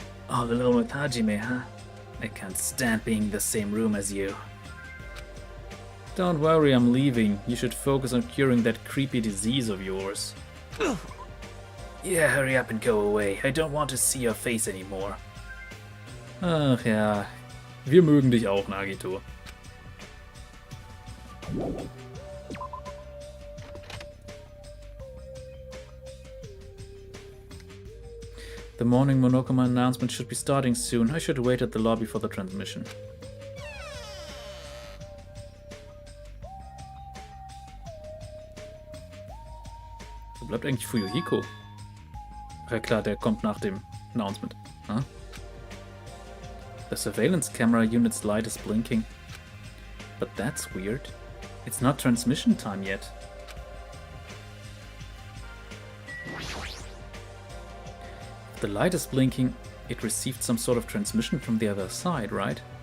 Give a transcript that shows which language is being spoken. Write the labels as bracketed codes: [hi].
[en] All alone with Hajime, huh? I can't stand being in the same room as you. Don't worry, I'm leaving. You should focus on curing that creepy disease of yours. Yeah, hurry up and go away. I don't want to see your face anymore. [de] Ach ja, wir mögen dich auch, Nagito. [en] The morning Monokuma announcement should be starting soon. I should wait at the lobby for the transmission. [de] Wo bleibt eigentlich Fuyuhiko? Ja klar, der kommt nach dem Announcement. Huh? [en] The surveillance camera unit's light is blinking. But that's weird. It's not transmission time yet. If the light is blinking, it received some sort of transmission from the other side, right?